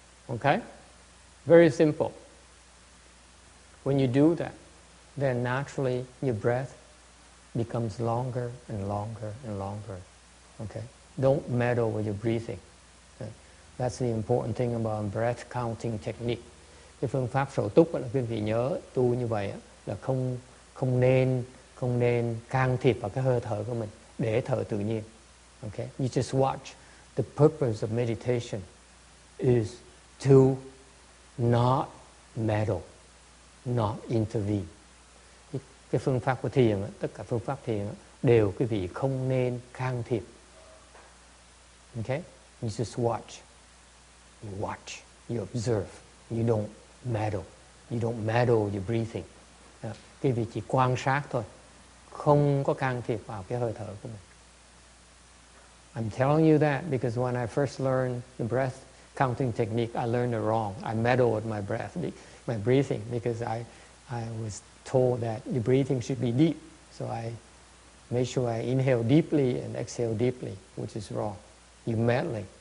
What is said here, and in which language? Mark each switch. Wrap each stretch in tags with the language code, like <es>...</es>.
<en>Okay? Very simple. When you do that, then naturally your breath becomes longer and longer and longer. Okay? Don't meddle with your breathing. Okay? That's the important thing about breath counting technique.</en> <vi>Cái phương pháp sổ túc là quý vị nhớ tu như vậy là không nên can thiệp vào cái hơi thở của mình, để thở tự nhiên.</vi> <en>Okay? You just watch. The purpose of meditation is to not meddle, not intervene.</en> <vi>Cái phương pháp của thiền, tất cả phương pháp thiền đều quý vị không nên can thiệp.</vi> <en>Okay? You just watch. You watch. You observe. You don't meddle. You don't meddle your breathing.</en> <vi>Quý vị chỉ quan sát thôi, không có can thiệp vào cái hơi thở của mình.</vi> <en>I'm telling you that because when I first learned the breath counting technique, I learned it wrong. I meddled with my breath, my breathing, because I was told that your breathing should be deep. So I made sure I inhale deeply and exhale deeply, which is wrong. You're meddling.</en>